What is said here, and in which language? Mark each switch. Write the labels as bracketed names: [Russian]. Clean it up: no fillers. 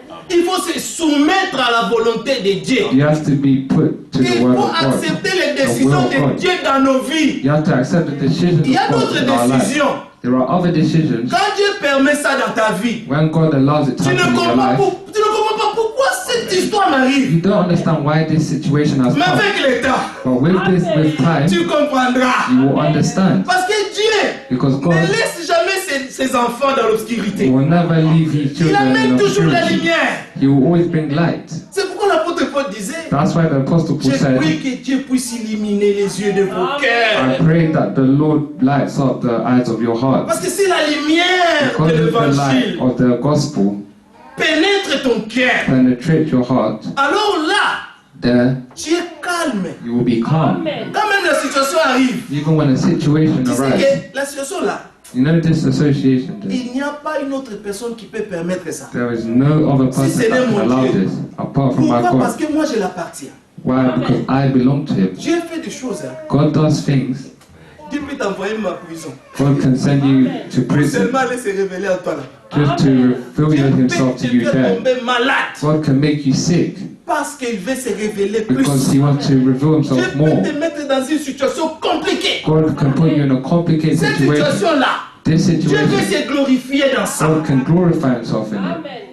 [French] Il faut se soumettre à la volonté de Dieu. [English] You have to be put to [French] Il [English] the word [French] faut [English] of God. [French] accepter les décisions de Dieu dans nos vies. [English] You have to accept the decisions [French] Il y a [English] of God [French] d'autres [English] in our life. [French] décisions. [English] There are other decisions. [French] Quand Dieu permet ça dans ta vie, [English] When God allows it to [French] tu ne [English] happen in your [French] comprends [English] life, [French] tu ne comprends pas pourquoi cette histoire m'arrive. [English] you don't understand why this situation has [French] Mais [English] come. [French] avec le temps, [English] But with time, [French] tu comprendras. [English] you will understand. [French] Parce que Dieu [English] Because [French] ne [English] God [French] laisse jamais ses enfants dans l'obscurité. [English] will never leave His [French] Il [English] children in [French] amène toujours la [English] obscurity. [French] lumière. [English] He will always bring light. [French] C'est pourquoi l'apôtre l'apôtre Paul disait, [English] That's why the Apostle Paul [French] j'ai [English] said, [French] prié que Dieu puisse illuminer les yeux de vos [English] I [French] cœurs. [English] pray that the Lord lights up the eyes of your heart. [French] Parce que si la lumière [English] Because [French] de [English] if the light [French] l'évangile [English] of the gospel [French] pénètre ton cœur, [English] penetrates your heart, [French] alors là, [English] there [French] tu es calme. [English] you will be calm. [French] Quand même la situation arrive, [English] Even when a situation [French] tu sais [English] arises, [French] que la situation là, [English] you know this association there. [French] il n'y a pas une autre personne qui peut permettre ça. [English] There is no other person [French] c'est [English] that [French] mon [English] can allow [French] Dieu. [English] this apart from my [French] Pourquoi? Parce [English] God. [French] que moi je l'appartiens. [English] Why? Because I belong to Him. [French] Dieu fait des choses. Hein. [English] God does things. [French] Dieu peut t'envoyer ma prison. [English] God can send you to [French] Pour [English] prison [French] seulement aller se révéler à toi là. [English] just to reveal Himself to [French] Dieu [English] you [French] peut [English] there. [French] tomber malade [English] God can make you sick [French] parce qu'il veut se révéler plus. [English] because He wants to reveal [French] Dieu [English] Himself [French] peut [English] more. [French] te mettre dans une situation compliquée. [English] God can put you in a complicated [French] Cette [English] situation. [French] situation là, [English] This [French] Dieu veut [English] situation, [French] se glorifier dans ça. [English] God can glorify Himself in it.